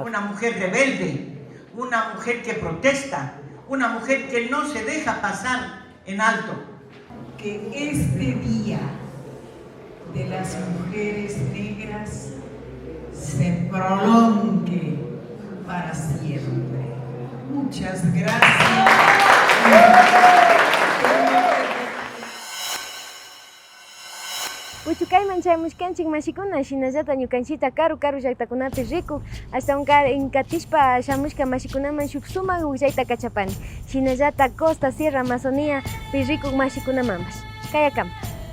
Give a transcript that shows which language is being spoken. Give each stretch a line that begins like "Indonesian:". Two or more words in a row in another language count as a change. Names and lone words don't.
Spanish: Una mujer rebelde, una mujer que protesta, una mujer que no se deja pasar en alto. Que este día de las mujeres negras se prolongue para siempre. Muchas gracias.
Quechua: Uchucayman chaymushkanchik mashikuna shinallata ñukanchita karu llaqtakunapi riku ashtawan inkatishpa shamushka mashikunaman shuk sumak ukllayta kachapani shinallata Costa Sierra Amazonía pi rikuq mashikunamamash kayakama.